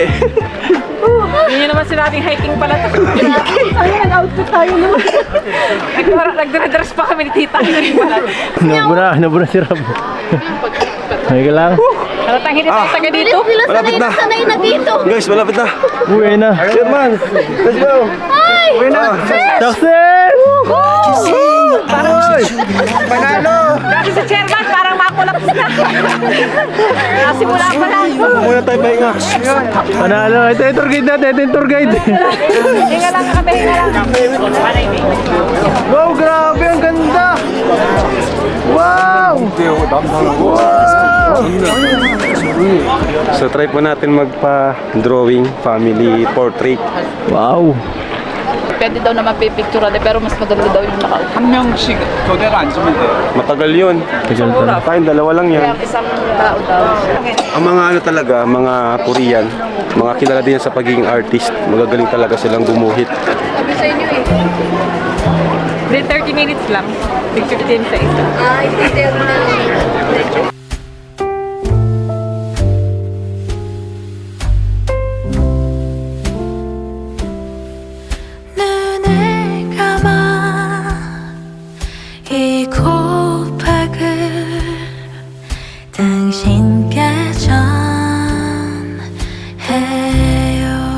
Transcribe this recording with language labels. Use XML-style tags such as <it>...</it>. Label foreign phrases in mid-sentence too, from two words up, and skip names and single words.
<tl>Yun yung naman sinabing hiking pala to. Ayun, nag-outfit tayo naman. Nagdre-dress pa kami ni tita. Nabuna si Rob. Ay ka lang. Halatang hindi tayo taga dito. Malapit na. Sanay na dito. Guys, malapit na. Uwi na.</tl> <en>Chairman, let's go.</en> <tl>Ay! Success! Panalo! Kasi si chairman parang makulaps na. Simula pa lang. Muna tayo pahinga. Panalo. Ito yung tour guide natin. Ito yung tour guide. Hinga lang kami, hinga lang. Wow, grabe, ang ganda! Wow! So try po natin magpa-drawing</tl> <en>family portrait.</en> <tl>Wow. Pwede daw naman pipicture pero mas maganda daw yung naka.</tl> <ko>한 명씩 교대로 앉으면 돼.</ko> <tl>Matagal yun. Tayong dalawa lang yan. Isang tao daw. Ang mga ano talaga, mga Korean, mga kilala din sa pagiging artist. Magagaling talaga silang gumuhit. Sabi sa inyo eh. Then 30 minutes lang. 15 sa isa. Ito na.</tl> <ko>눈을 감아 이 고백을 당신께 전해요.</ko>